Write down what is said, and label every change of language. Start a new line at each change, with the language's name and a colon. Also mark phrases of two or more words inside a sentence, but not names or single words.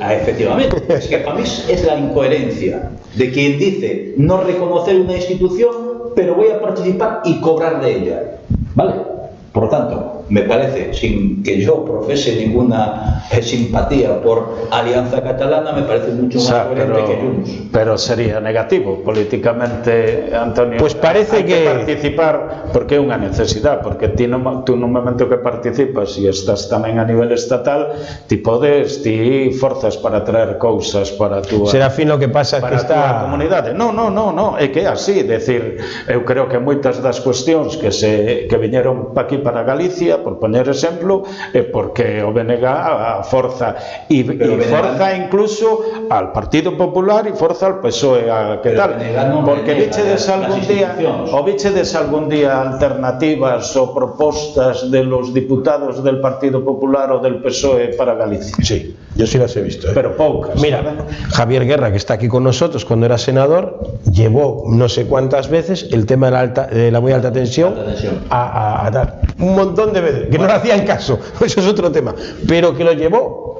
Spanish: Efectivamente, es que para mí es la incoherencia de quien dice no reconocer una institución, pero voy a participar y cobrar de ella, ¿vale? Por lo tanto, me parece, sin que yo profese ninguna simpatía por Alianza Catalana, me parece mucho más coherente que Junts. pero sería negativo políticamente, Antonio. Pues parece
Galician: Hai que- participar porque é unha necesidade, porque tú no momento que participas e estás tamén a nivel estatal, ti forzas para traer cousas para a túa
Spanish: Serafín, lo que pasa es que
Galician: para a túa
Spanish: está...
Galician: comunidade. No, é que é así, decir, eu creo que moitas das cuestións que viñeron pa aquí para Galicia, por poñer exemplo, é porque o BNG a forza e
Spanish: Pero
Galician: forza incluso al Partido Popular e forza al PSOE a que
Spanish: Pero
Galician: tal, BNG non porque renega vichedes
Spanish: las
Galician: algún día alternativas ou propostas
Spanish: de los diputados
Galician: del Partido Popular ou del PSOE para Galicia,
Spanish: Sí, yo sí las he visto.
Galician: pero poucas.
Spanish: Mira, Javier Guerra, que está aquí con nosotros cuando era senador, llevó no sé cuántas veces el tema de la muy alta tensión, Alta tensión. a dar un montón de veces, que no le hacían caso, eso es otro tema, pero que lo llevó.